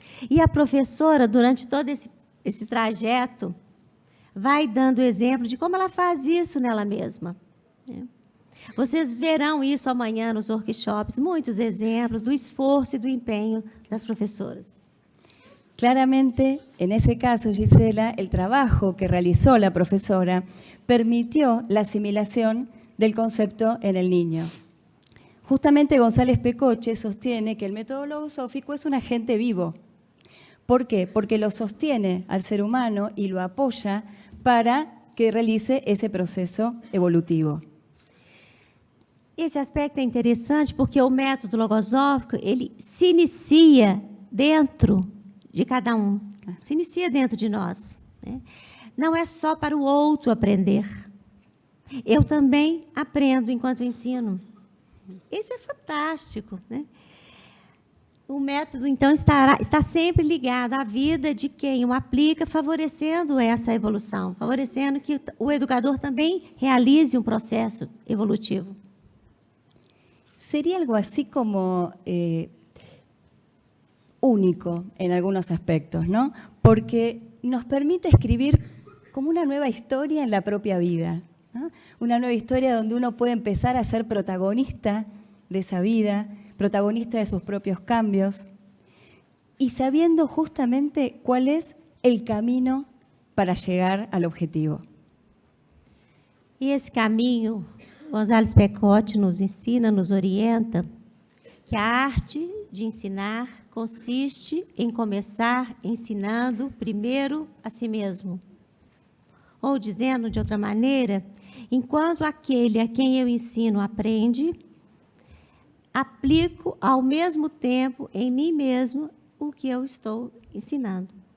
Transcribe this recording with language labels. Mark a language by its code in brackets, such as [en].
[pt] E a professora, durante todo esse trajeto, vai dando exemplo de como ela faz isso nela mesma. Vocês verão isso amanhã nos workshops, muitos exemplos do esforço e do empenho das professoras. [es] Claramente, en ese caso, Gisela, el trabajo que realizó la profesora permitió la asimilación del concepto en el niño. Justamente González Pecoche sostiene que el método logosófico es un agente vivo. ¿Por qué? Porque lo sostiene al ser humano y lo apoya para que realice ese proceso evolutivo. [pt] Esse aspecto é interessante porque o método logosófico, ele se inicia dentro de cada um, se inicia dentro de nós, né? Não é só para o outro aprender. Eu também aprendo enquanto ensino. Isso é fantástico, né? O método, então, está sempre ligado à vida de quem o aplica, favorecendo essa evolução, favorecendo que o educador também realize um processo evolutivo. [es] Sería algo así como único en algunos aspectos, ¿no? Porque nos permite escribir como una nueva historia en la propia vida, ¿no? Una nueva historia donde uno puede empezar a ser protagonista de esa vida, protagonista de sus propios cambios. y sabiendo justamente cuál es el camino para llegar al objetivo. [pt] E esse caminho, González Pecote nos ensina, nos orienta, que a arte de ensinar consiste em começar ensinando primeiro a si mesmo. Ou, dizendo de outra maneira, enquanto aquele a quem eu ensino aprende, aplico ao mesmo tempo em mim mesmo o que eu estou ensinando.